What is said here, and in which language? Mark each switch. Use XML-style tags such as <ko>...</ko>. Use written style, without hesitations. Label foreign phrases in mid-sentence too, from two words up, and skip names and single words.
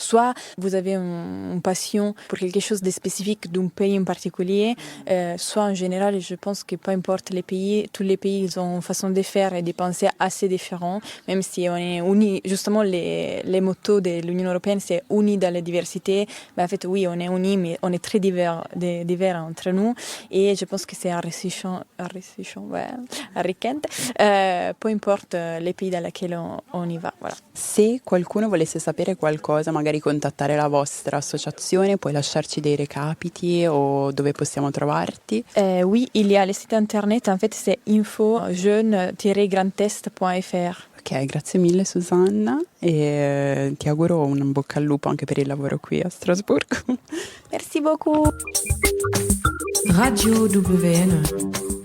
<fr>Soit vous avez une passion pour quelque chose de spécifique d'un pays en particulier, soit en général, je pense que peu importe les pays, tous les pays ils ont une façon de faire et de penser assez différents, même si on est unis. Justement, les mottos de l'Union européenne, c'est unis dans la diversité. Mais en fait, oui, on est unis, mais on est très divers entre nous. Et je pense que c'est enrichissant, peu importe les pays dans lesquels on y va. Voilà.</fr> <it>Se qualcuno volesse sapere qualcosa, magari contattare la vostra associazione, puoi lasciarci dei recapiti o dove possiamo trovarti?</it> <fr>Oui, il y a le site internet, en fait c'est info-jeune-grandest.fr.</fr> <it>Ok, grazie mille Susanna e ti auguro un bocca al lupo anche per il lavoro qui a Strasburgo.</it> <fr>Merci beaucoup. Radio WN</fr>